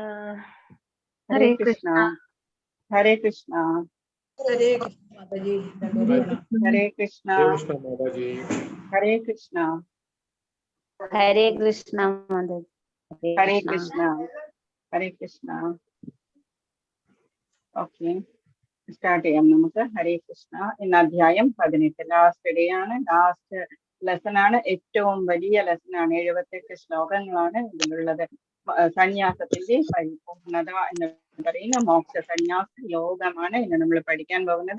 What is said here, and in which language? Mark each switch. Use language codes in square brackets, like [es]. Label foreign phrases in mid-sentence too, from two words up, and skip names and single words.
[ml] Hare Krishna. Hare Krishna. Hare Krishna Mataji. Hare Krishna. Hare Krishna Mataji. Hare Krishna. Hare Krishna Mataji. Hare Krishna. Hare Krishna. Okay. സ്റ്റാർട്ട് ചെയ്യാം നമുക്ക്. ഹരേ കൃഷ്ണ. ഇന്ന് അധ്യായം 18 [en] last day [ml] ആണ്, [en] last lesson [ml] ആണ്, ഏറ്റവും വലിയ ലെസൺ ആണ്. 78 ശ്ലോകങ്ങളാണ് ഇതിലുള്ളത്. സന്യാസത്തിന്റെ പരിപൂർണത എന്ന് പറയുന്ന മോക്ഷ സന്യാസ യോഗമാണ് ഇന്ന് നമ്മൾ പഠിക്കാൻ പോകുന്നത്.